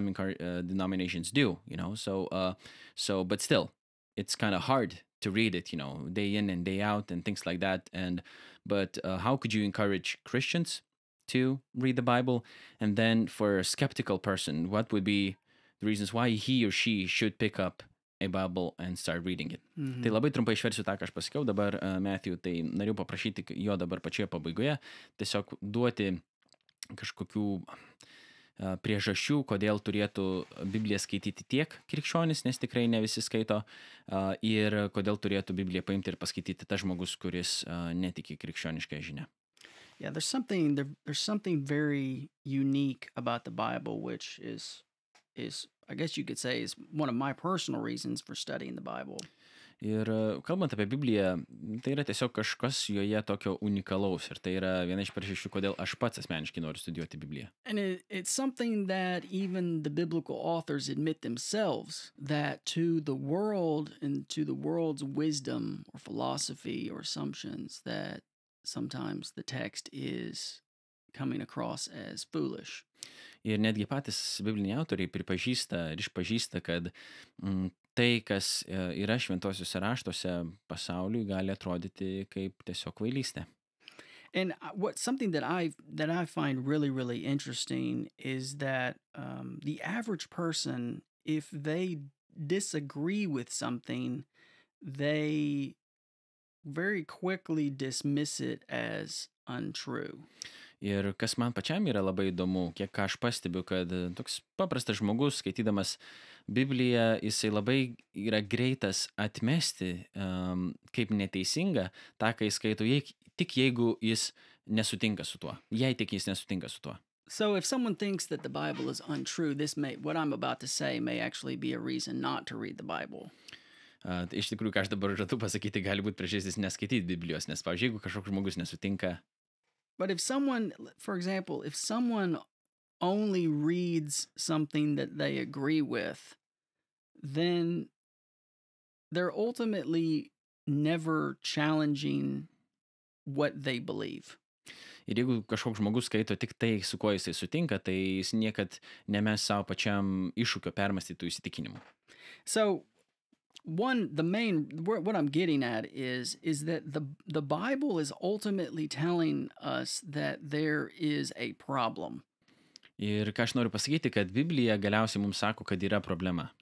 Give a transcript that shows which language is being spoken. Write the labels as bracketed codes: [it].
[en] Some denominations do, So, but still, it's kind of hard to read it, day in and day out and things like that. But how could you encourage Christians to read the Bible? And then for a skeptical person, what would be the reasons why he or she should pick up a Bible and start reading it? [lt] Tai labai trumpai išversiu tą, ką aš pasakiau dabar, Matthew, tai noriu paprašyti jo dabar pačioje pabaigoje tiesiog duoti kažkokių priežasčių, kodėl turėtų Bibliją skaityti tiek krikščionis, nes tikrai ne visi skaito, ir kodėl turėtų Bibliją paimti ir paskaityti tas žmogus, kuris netiki krikščionišką žinią. [en] Yeah, there's something very unique about the Bible, which is I guess you could say is one of my personal reasons for studying the Bible. [lt] Ir kalbant apie Bibliją, tai yra tiesiog kažkas joje tokio unikalaus, ir tai yra viena iš priežasčių, kodėl aš pats asmeniškai noriu studijuoti Bibliją. [en] And it's something that even the biblical authors admit themselves, that to the world and to the world's wisdom or philosophy or assumptions, that sometimes the text is coming across as foolish. [lt] Ir netgi patys bibliniai autoriai pripažįsta ir išpažįsta, kad tai, kas yra šventosiuose raštuose pasauliui, gali atrodyti kaip tiesiog kvailystė. [en] And something that I find really, really interesting is that the average person, if they disagree with something, they very quickly dismiss it as untrue. [lt] Ir kas man pačiam yra labai įdomu, kiek aš pastebiu, kad toks paprastas žmogus, skaitydamas Bibliją, jisai labai yra greitas atmesti kaip neteisinga tą, ką jis skaito, tik jeigu jis nesutinka su tuo. Jei tik jis nesutinka su tuo. [en] So if someone thinks that the Bible is untrue, what I'm about to say may actually be a reason not to read the Bible. [lt] Iš tikrųjų, ką aš dabar žadu pasakyti, gali būti priežastis neskaityti Biblijos, nes, pavyzdžiui, jeigu kažkoks žmogus nesutinka. [en] But if someone, for example, if someone only reads something that they agree with, then they're ultimately never challenging what they believe. [lt] Ir jeigu kažkoks žmogus skaito tik tai, su kuo jisai sutinka, tai jis niekad nemes savo pačiam iššūkio permąstytų įsitikinimų. [en] So, what I'm getting at is that the Bible is ultimately telling us that there is a problem. [lt] Ir ką aš noriu pasakyti, kad Biblija galiausiai mums sako, kad yra problema.